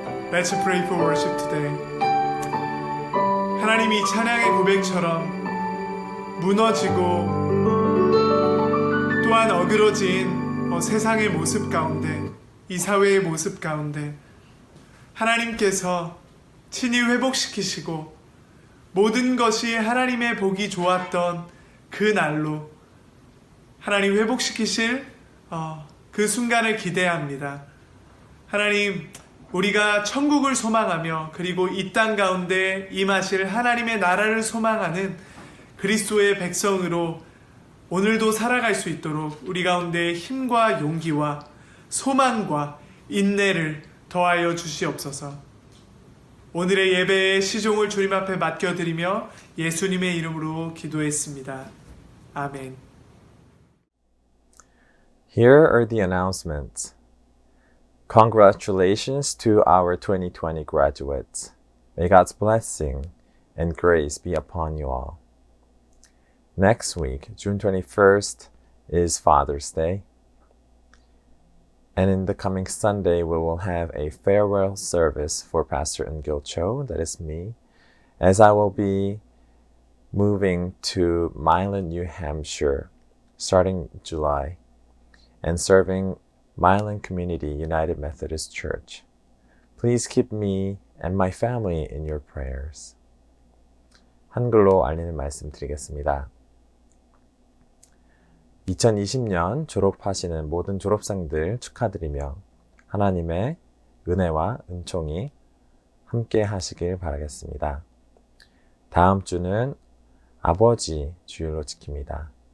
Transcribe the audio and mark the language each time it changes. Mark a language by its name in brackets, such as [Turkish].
[English] Let's pray for worship today. [Korean] 하나님이 찬양의 고백처럼 무너지고 또한 어그러진 세상의 모습 가운데 이 사회의 모습 가운데 하나님께서 친히 회복시키시고 모든 것이 하나님의 보기 좋았던 그 날로 하나님 회복시키실 그 순간을 기대합니다. 하나님, 우리가 천국을 소망하며 그리고 이 땅 가운데 임하실 하나님의 나라를 소망하는 그리스도의 백성으로 오늘도 살아갈 수 있도록 우리 가운데 힘과 용기와 소망과 인내를 더하여 주시옵소서. 오늘의 예배의 시종을 주님 앞에 맡겨드리며 예수님의 이름으로 기도했습니다. 아멘. [English] Here are the announcements. Congratulations to our 2020 graduates. May God's blessing and grace be upon you all. Next week, June 21st, is Father's Day. And in the coming Sunday, we will have a farewell service for Pastor Eun-gil Cho, that is me, as I will be moving to Milan, New Hampshire, starting July, and serving Milan Community United Methodist Church. Please keep me and my family in your prayers. [Korean] 한글로 알리는 말씀 드리겠습니다. 2020년 졸업하시는 모든 졸업생들 축하드리며 하나님의 은혜와 은총이 함께 하시길 바라겠습니다. 다음 주는 아버지 주일로 지킵니다.